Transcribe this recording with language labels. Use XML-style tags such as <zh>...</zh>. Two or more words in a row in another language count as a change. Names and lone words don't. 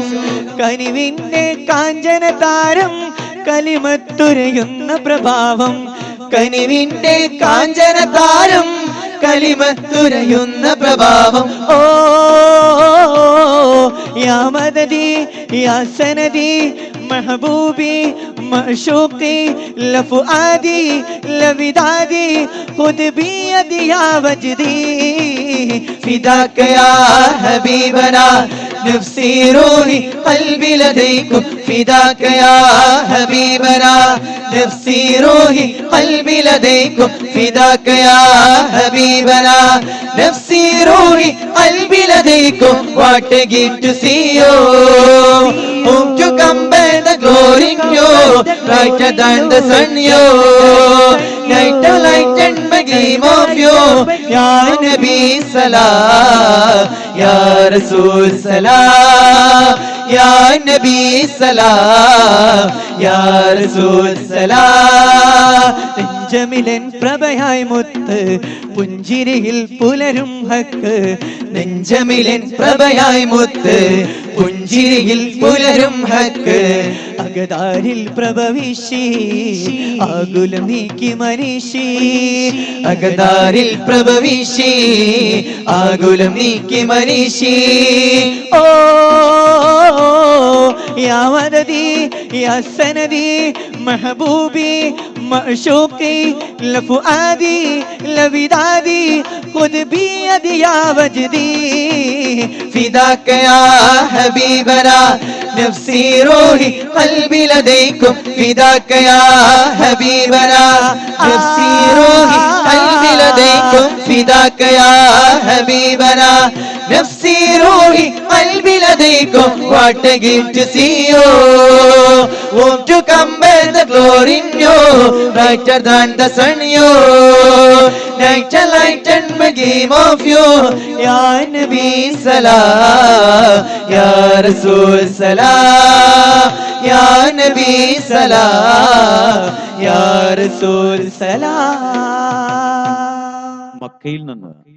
<ml>കനിവിന്റെ കാഞ്ചന താരം കലിമത്തുരയുന്ന പ്രഭാവം, കനിവിന്റെ കാഞ്ചന താരം കലിമത്തുരയുന്ന പ്രഭാവം.</ml> <ar>أو يا مددي يا سندي محبوبي معشوقي لفؤادي لودادي خذ بي عديا وجدي فداك يا حبيبنا نفسي روحي قلبي لديكم فداك يا حبيبنا نفسي روحي قلبي لديكم فداك يا حبيبنا نفسي روحي قلبي لديكم</ar> <en>what a gift to see you whom to come back the glory in you brighter than the sun you night a light and my gleam of you</en> <ar>يا نبي سلام يا رسول سلام يا نبي سلام يا رسول سلام.</ar> <ml>നെഞ്ചമിലൻ പ്രഭയായി മുത്ത് പുഞ്ചിരിയിൽ പുലരും ഹക്ക്, നെഞ്ചമിലൻ പ്രഭയായി മുത്ത് പുഞ്ചിരിയിൽ പുലരും ഹക്ക്. അകതാരിൽ പ്രഭവിഷി ആകുലം നീക്കി മനീഷി, അകതാരിൽ പ്രഭവിഷി ആകുലം നീക്കി മനീഷി.</ml> <ar>أو يا مددي يا سندي محبوبي معشوقي لفؤادي لودادي خذ بي عديا وجدي فداك يا حبيبنا نفسي روحي قلبي لديكم فداك يا حبيبنا نفسي روحي قلبي لديكم فداك يا حبيبنا نفسي روحي قلبي لديكم</ar> <en>what a gift to see you whom to come back the glory in you brighter than the sun you night a light and my gleam of you</en> <ar>يا نبي سلام يا رسول سلام يا نبي سلام يا رسول سلام.</ar> <ml>മക്കയിൽ നിന്ന്</ml>